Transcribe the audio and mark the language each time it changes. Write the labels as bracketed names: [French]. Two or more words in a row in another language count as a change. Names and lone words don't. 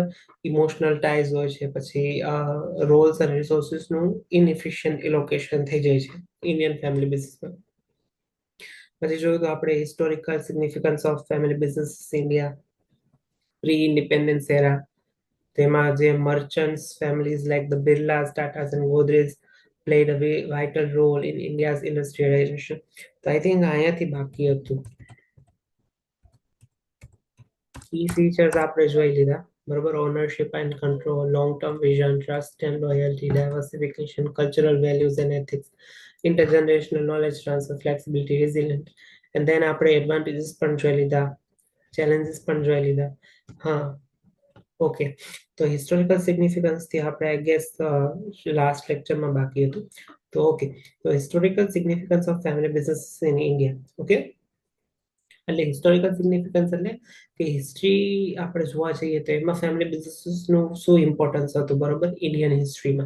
[English] emotional ties [Gujarati] હોય છે, પછી રોલ્સ અને રિસોર્સિસનું [English] inefficient allocation [Gujarati] થઈ જાય છે [English] Indian family business. [Gujarati] પછી જોયું તો આપણે [English] historical significance of family business India pre independence era, [Gujarati] તેમાં જે [English] merchants families like the Birlas, Tatas and Godrej played a vital role in India's industrialization. [Gujarati] તો [English] I think [Gujarati] અહીંયાથી બાકી હતું. [English] key features [Gujarati] આપણે જોઈ લીધા બરોબર. [English] ownership and control, long term vision, trust and loyalty, diversification, cultural values and ethics, intergenerational knowledge transfer, flexibility, resilience. And then [Gujarati] આપણે એડવાન્ટેજીસ પણ જોઈ લીધા, ચેલેન્જીસ પણ જોઈ લીધા. હા, ઓકે. તો [English] historical significance [Gujarati] થી આપણે [English] I guess last lecture [Gujarati] બાકી હતું. તો ઓકે, તો [English] historical significance of family business in India. [Gujarati] ઓકે, એટલે [English] historical significance [Gujarati] એટલે કે હિસ્ટ્રી આપણે જોવા જઈએ તો એમાં [English] family businesses [Gujarati] શું ઇમ્પોર્ટન્સ હતું બરોબર [English] Indian history.